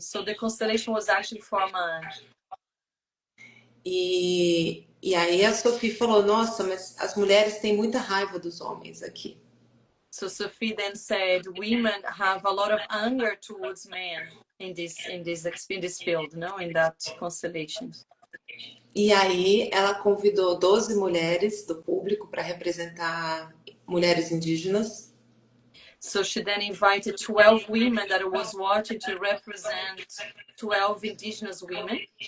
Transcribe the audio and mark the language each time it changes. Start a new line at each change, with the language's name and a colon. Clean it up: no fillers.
English: So the constellation was actually for a man.
Portuguese: E aí a Sophie falou: Nossa, mas as mulheres têm muita raiva dos homens aqui.
English: So Sophie then said, women have a lot of anger towards men in this field, no? In that constellation.
Portuguese: E aí ela convidou 12 mulheres do público para representar mulheres indígenas.
English: So she then invited 12 women that was watching to represent 12 indigenous women.